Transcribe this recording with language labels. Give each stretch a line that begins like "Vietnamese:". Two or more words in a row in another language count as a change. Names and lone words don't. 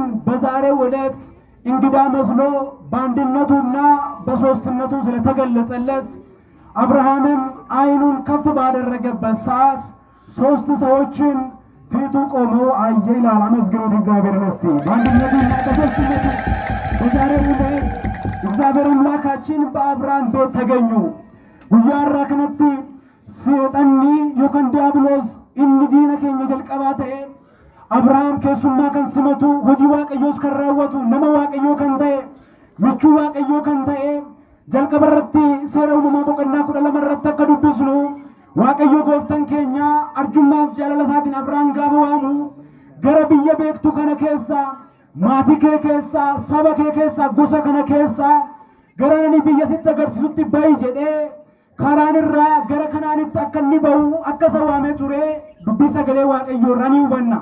Amharic: በዛሬው ዕለት እንግዳ መስሎ በአንድነቱና በሶስትነቱ ስለተገለጸለት አብርሃምም ዓይኑን ከፍ ባደረገበት ሰዓት ሶስት ሰዎችን ፊቱ ቆመው አየ ይላል። አመስግኑት እግዚአብሔርን እስቲ። በአንድነቱና በሶስትነቱ በዛሬው ዕለት እግዚአብሔር አምላካችን በአብርሃም ቤት ተገኙ።
Oromo: guyyaara kanatti seexanni yookaan diyaabiloos inni diina keenya jalqabaa ta'e Abrahaam keessummaa kan simatu hojii waaqayyoos kan raawwatu nama waaqayyoo kan ta'e michuu waaqayyoo kan ta'e jalqaba irratti seera uumamaa boqonnaa 12 irratti akka dubbisnu waaqayyo gooftaan keenya arjummaaf jaalala isaatiin Abrahaam gaafa waamu gara biyya beektu kana keessa maatii kee keessa saba kee keessa gosa kana keessa gara nani biyya sitti agarsiisutti ba'i jedhee karaan irraa gara kanaanitti akka inni ba'u akka isa waamee ture dubbii sagalee waaqayyoo irraa ni hubanna.